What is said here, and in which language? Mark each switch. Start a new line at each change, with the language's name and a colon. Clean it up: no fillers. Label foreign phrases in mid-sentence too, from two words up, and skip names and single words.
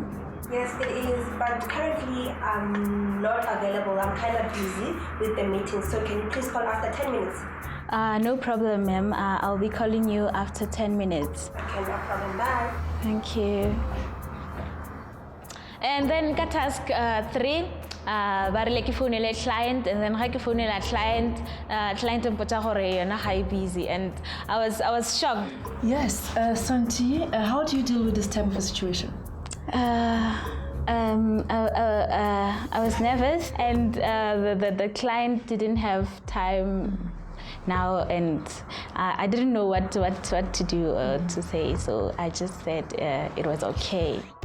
English: Yes, it is, but currently I'm not available. I'm kind of busy with the meeting, so can you please call after 10 minutes? No problem, ma'am. I'll be calling you after 10 minutes. Okay, no problem. Bye. Thank you. And then
Tswana: ka task 3, ba re le ke founela client,
English: and then
Tswana: ga ke founela client mpotsa gore yona ga e busy,
English: and I was shocked. Yes, Santi, how do you deal with this type of a situation? I was nervous, and the client didn't have time now, and I didn't know what to do to say, so I just said it was okay.